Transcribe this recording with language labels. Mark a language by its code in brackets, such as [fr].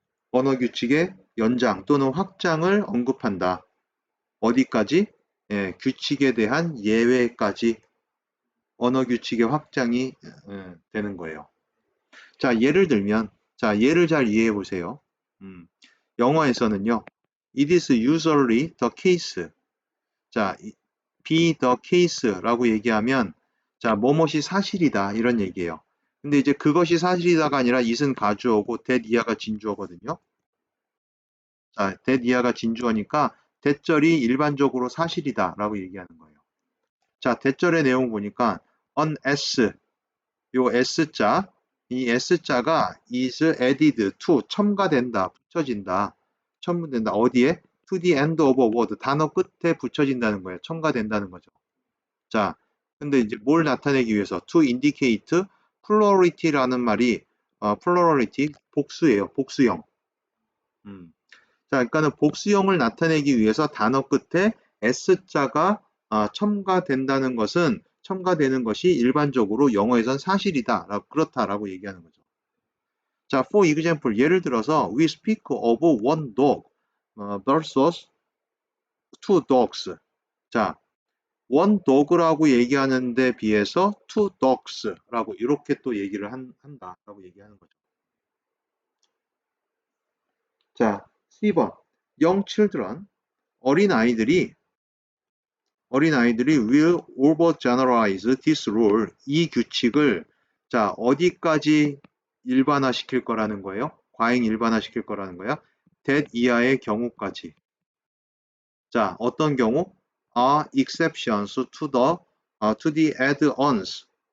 [ko] 언어 규칙의 연장 또는 확장을 언급한다. 어디까지? 규칙에 대한 예외까지 언어 규칙의 확장이 되는 거예요. 자, 예를 들면, 자, 예를 잘 이해해 보세요. 영어에서는요, [en] it is usually the case. [ko] 자, be the case라고 얘기하면, 자, 뭐뭇이 사실이다 이런 얘기예요. 근데 이제 그것이 사실이다가 아니라 it은 가주어고 that 이하가 진주어거든요. 자, that 이하가 진주어니까 대절이 일반적으로 사실이다 라고 얘기하는 거예요. 자, 대절의 내용 보니까 on s, 요 s자, 이 s자가 [en] is added to, [ko] 첨가된다, 붙여진다. 첨부된다. 어디에? [en] to the end of a word, [ko] 단어 끝에 붙여진다는 거예요. 첨가된다는 거죠. 자, 근데 이제 뭘 나타내기 위해서 [en] to indicate plurality [ko] 라는 말이 plurality 복수예요. 복수형. 자, 그러니까는 복수형을 나타내기 위해서 단어 끝에 s자가 첨가된다는 것은 첨가되는 것이 일반적으로 영어에선 사실이다. 그렇다라고 얘기하는 거죠. [en] 자, for example, [ko] 예를 들어서 [en] we speak of one dog versus two dogs. [ko] 자, one dog라고 얘기하는 데 비해서 two dogs라고 이렇게 또 얘기를 한다라고 얘기하는 거죠. 자, 10번. young children, 어린아이들이 [en] will overgeneralize this rule, [ko] 이 규칙을 자, 어디까지 일반화시킬 거라는 거예요? 과잉 일반화시킬 거라는 거야? that 이하의 경우까지. 자, 어떤 경우? [en] are exceptions to the add-ons.